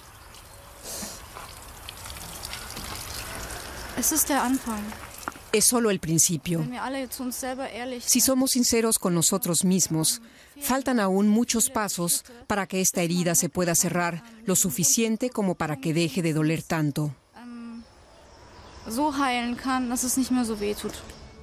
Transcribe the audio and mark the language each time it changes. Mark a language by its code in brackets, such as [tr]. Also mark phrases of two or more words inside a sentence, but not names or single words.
[es] Es solo el principio. Si somos sinceros con nosotros mismos, faltan aún muchos pasos para que esta herida se pueda cerrar lo suficiente como para que deje de doler tanto. [de] So heilen kann, dass es nicht mehr so weh tut.